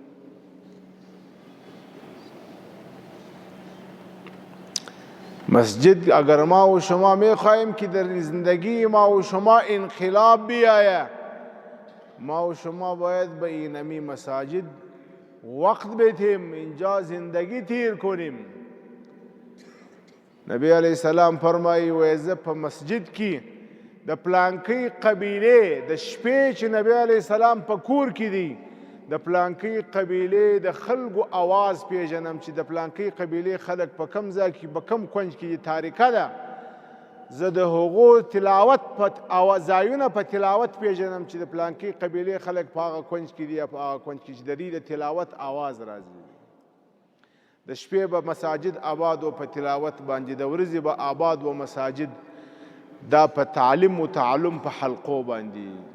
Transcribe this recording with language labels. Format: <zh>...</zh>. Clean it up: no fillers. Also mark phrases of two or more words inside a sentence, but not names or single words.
<fa>مسجد اگر ما و شما میخواهیم که در زندگی ما و شما انقلاب بیاید، ما و شما باید به اینمی مساجد وقت بدیم، اینجا زندگی تیر کنیم.</fa> <ps>نبی</ps> <ar>علیه السلام</ar> <ps>فرمایی ویزه په مسجد کې د پلانکی قبیله د شپې چې نبی</ps> <ar>علیه السلام</ar> <ps>په کور کې دی، د پلانکۍ قبیلې د خلکو اواز پیژنم چې د پلانکۍ قبیلې خلک په کم ځای کې په کم کونج کې تاریکه ده زه د هغو تلاوت ځایونه په تلاوت پیژنم چې د پلانکۍ قبیلې خلک په هغه کونج کې دي یا په هغه کونج کې چې د دوی د تلاوت آواز راځي د شپې به مساجد آباد و په تلاوت باندې د ورځې به آباد و مساجد دا په تعلیم و تعلم په حلقو باندې</ps>